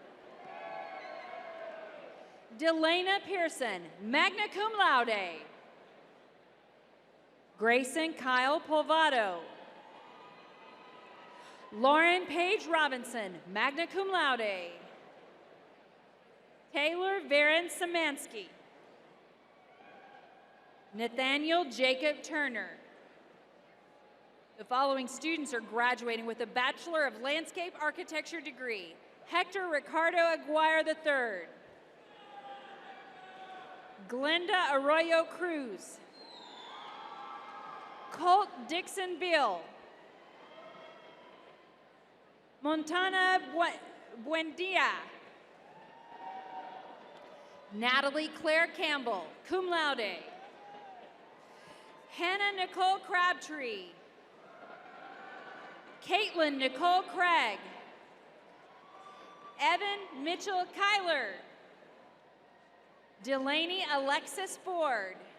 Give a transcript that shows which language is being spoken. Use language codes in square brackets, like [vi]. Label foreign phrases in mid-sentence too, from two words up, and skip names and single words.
[en] Delana Pearson, [la] magna cum laude. [en] Grayson Kyle Polvado. Lauren Page Robinson, [la] magna cum laude. [en] Taylor Varen Samansky. Nathaniel Jacob Turner. The following students are graduating with a Bachelor of Landscape Architecture degree. Hector Ricardo Aguirre III. Glenda Arroyo Cruz. Colt Dixon Bill. Montana Buendia. Natalie Claire Campbell, [la] cum laude. [en] Hannah Nicole Crabtree. Caitlin Nicole Craig. Evan Mitchell Kyler. Delaney Alexis Ford.